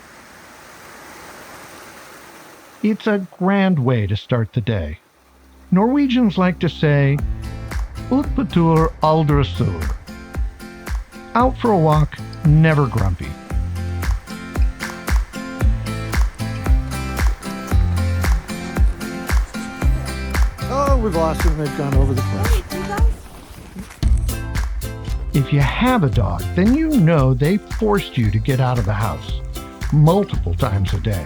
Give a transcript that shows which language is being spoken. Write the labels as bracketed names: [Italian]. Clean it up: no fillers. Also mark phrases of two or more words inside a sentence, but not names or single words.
[English] It's a grand way to start the day. Norwegians like to say, [Norwegian] "Ut på tur, aldri sur." [English] Out for a walk, never grumpy. Oh, we've lost them. They've gone over the cliff. If you have a dog, then you know they forced you to get out of the house multiple times a day.